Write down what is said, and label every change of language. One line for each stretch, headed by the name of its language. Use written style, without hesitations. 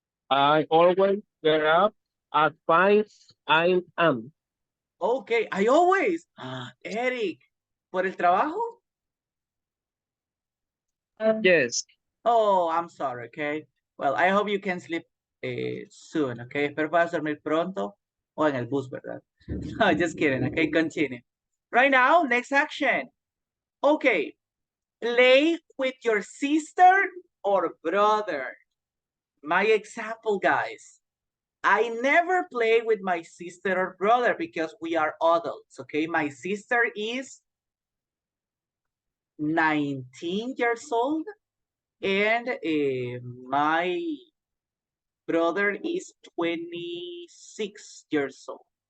English: I always get up at 5 a.m. Okay, I always. Eric,
Spanish: ¿por el trabajo?
English: Yes. Oh, I'm sorry, okay? Well, I hope you can sleep soon, okay?
Spanish: Espero puedas dormir pronto o en el bus, ¿verdad?
English: No, just kidding, okay? Continue. Right now, next action. Okay, play with your sister or brother. My example, guys. I never play with my sister or brother because we are adults, okay? My sister is 19 years old and my brother is 26 years old.